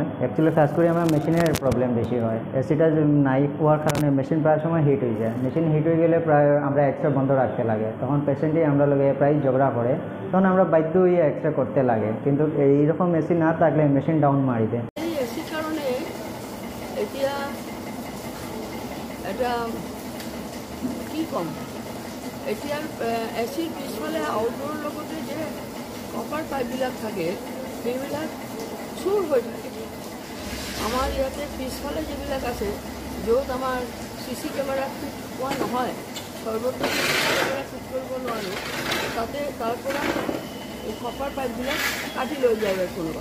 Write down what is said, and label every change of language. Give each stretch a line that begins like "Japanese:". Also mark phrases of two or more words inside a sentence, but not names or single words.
Bangla: অ্যাকচুয়ালি খাস করে আমার মেশিনের প্রবলেম বেশি হয়। এসিটা নাই হওয়ার কারণে মেশিন প্রায় সময় হিট হয়ে যায়। মেশিন হিট হয়ে গেলে প্রায় আমরা এক্সট্রা বন্ধ রাখতে লাগে, তখন পেশেন্টই আমরা লগে প্রায় ঝগড়া করে, তখন আমরা বাধ্য হয়ে এক্সট্রা করতে লাগে। কিন্তু এইরকম এসি না থাকলে
English: machine down
Bangla: মারি দেয়।
Assamese: এই এসির কারণে এতিয়া এটা কি কম, এতিয়া এচিৰ পিছফালে আউটডোৰৰ লগতে যে কপাৰ পাইপবিলাক থাকে সেইবিলাক চুৰ হৈ থাকে। আমাৰ ইয়াতে পিছফালে যিবিলাক আছে, য'ত আমাৰ
English: CC camera
Assamese: ফিট হোৱা নহয়, সৰ্বত্ৰ
English: CC camera
Assamese: ফিট কৰিব নোৱাৰোঁ, তাতে তাৰ পৰা এই কপাৰ পাইপবিলাক কাটি লৈ যায় কোনোবা।